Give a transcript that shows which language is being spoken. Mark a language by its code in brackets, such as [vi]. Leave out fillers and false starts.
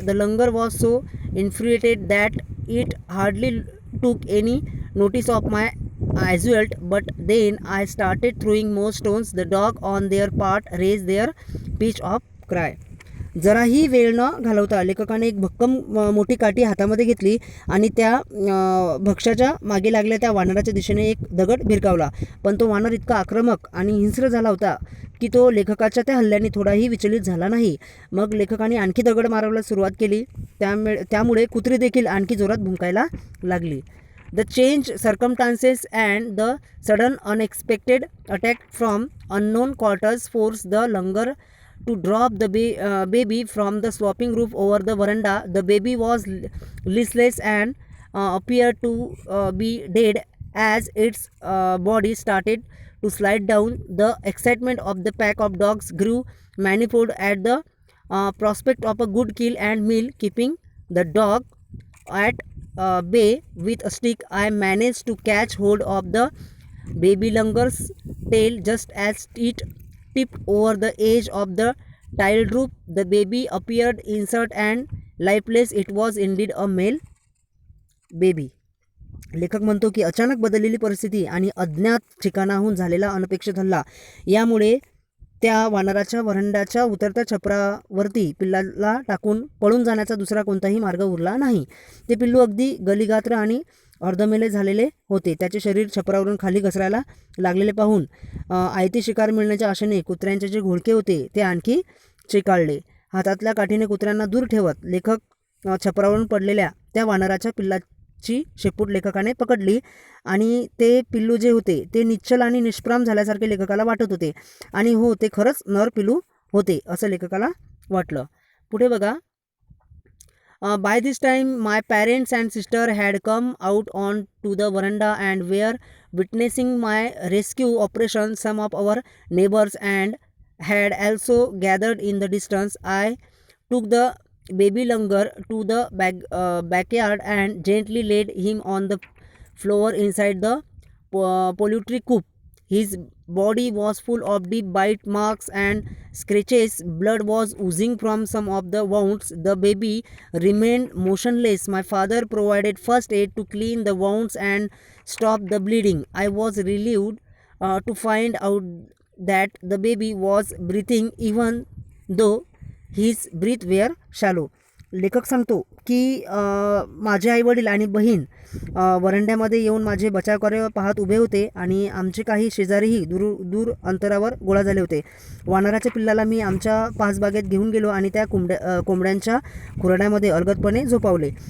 [en] The langur was so infuriated that it hardly took any notice of my assault, but then I started throwing more stones. The dog on their part raised their pitch of cry. [mr] जराही वेळ न घालवता लेखकाने एक भक्कम मोठी काठी हातामध्ये घेतली आणि त्या भक्ष्याच्या मागे लागल्या त्या वानराच्या दिशेने एक दगड भिरकावला. पण तो वानर इतका आक्रमक आणि हिंस्र झाला होता की तो लेखकाच्या त्या हल्ल्याने थोडाही विचलित झाला नाही. मग लेखकाने आणखी दगड मारायला सुरुवात केली. त्यामुळे कुत्री देखील आणखी जोरात भुंकायला लागली. [en] The changed circumstances and the sudden unexpected attack from unknown quarters forced the langur to drop the baby from the sloping roof over the veranda. The baby was listless and appeared to be dead as its body started to slide down. The excitement of the pack of dogs grew manifold at the prospect of a good kill and meal. Keeping the dog at bay with a stick, I managed to catch hold of the baby langur's tail just as it tipped over the edge of the tiled roof. The baby appeared inert and lifeless. It was indeed a male baby. [mr] लेखक म्हणतो की अचानक बदललेली परिस्थिती आणि अज्ञात ठिकाणाहून झालेला अनपेक्षित हल्ला यामुळे त्या वानराच्या वरंड्याच्या उतरत्या छपरावरती पिल्लाला टाकून पळून जाण्याचा दुसरा कोणताही मार्ग उरला नाही. ते पिल्लू अगदी गलीगात्र आणि अर्धमेले झालेले होते. त्याचे शरीर छपरावरून खाली घसरायला लागलेले पाहून आयती शिकार मिळण्याच्या आशेने कुत्र्यांचे जे घोळके होते ते आणखी चिकाळले. हातातल्या काठीने कुत्र्यांना दूर ठेवत लेखक छपरावरून पडलेल्या त्या वानराच्या पिल्लाची शेपूट लेखकाने पकडली आणि ते पिल्लू जे होते ते निश्चल आणि निष्प्राम झाल्यासारखे लेखकाला वाटत होते. आणि हो, ते खरंच नर पिल्लू होते असं लेखकाला वाटलं. पुढे बघा. [en] By this time, my parents and sister had come out on to the veranda and were witnessing my rescue operation. Some of our neighbors and had also gathered in the distance. I took the baby Langar to the backyard and gently laid him on the floor inside the poultry coop. His body was full of deep bite marks and scratches. Blood was oozing from some of the wounds. The baby remained motionless. My father provided first aid to clean the wounds and stop the bleeding. I was relieved to find out that the baby was breathing even though his breath were shallow. [mr] लेखक सांगतो की माझे आईवडील आणि बहीण वरंड्यामध्ये येऊन माझे बचावकार्य पाहत उभे होते आणि आमचे काही शेजारीही दूर अंतरावर गोळा झाले होते. वानराच्या पिल्लाला मी आमच्या पाचबागेत घेऊन गेलो आणि त्या कोंबड्यांच्या खुराड्यामध्ये अलगदपणे झोपावले.